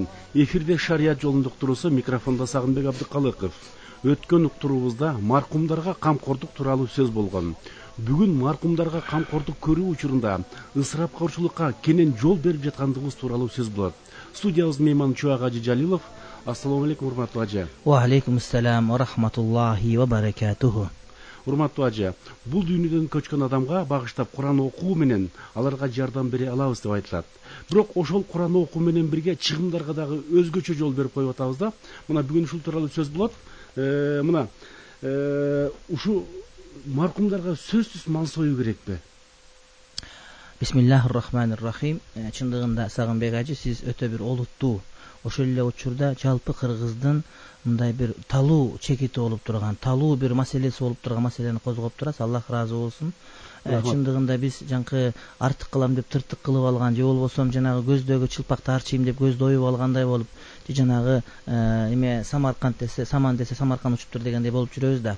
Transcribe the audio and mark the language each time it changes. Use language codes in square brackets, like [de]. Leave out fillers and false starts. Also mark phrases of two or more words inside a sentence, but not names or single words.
[ky] Эфирде шарият жолунун уктуруусу, микрофондо Сагынбек Абдыкалыков. Өткөн уктуруубузда маркумдарга камкордук тууралуу сөз болгон. Бүгүн маркумдарга камкордук көрүү учурунда ысырапкорчулукка кенен жол берип жаткандыгыбыз тууралуу сөз болот. Студиябыздын мейманы Чубак Ажы Жалилов. [ar] السلام عليكم, [ky] урматтуу Ажы. [ar] وعليكم السلام ورحمة الله وبركاته. [ky] Урматтуу Ажы, бул дүйнөдөн көчкөн адамга багыштап Куран окуу менен аларга жардам бере алабыз деп айтылат. Бирок ошол Куран окуу менен бирге чыгымдарга дагы өзгөчө жол берип коюп атабыз да. Мына бүгүн ушул тууралуу сөз болот. Мына ушу маркумдарга сөзсүз мал союу керекпи? [ar] بسم الله الرحمن الرحيم. [ky] Чындыгында Сагынбек Ажы, сиз өтө бир олуттуу, ошол эле учурда жалпы кыргыздын мындай бир талуу чекити болуп турган, талуу бир маселеси болуп турган маселени козгоп турасыз. Аллах ыраазы болсун. Чындыгында биз жанкы артык кылам деп тыртык кылып алган, же болбосо жанагы көздөгү чылпакты арчыйм деп көздү оюп алгандай болуп, же жанагы эме Самарканд десе, Саман десе Самарканд учуптур дегендей болуп жүрөбүз да.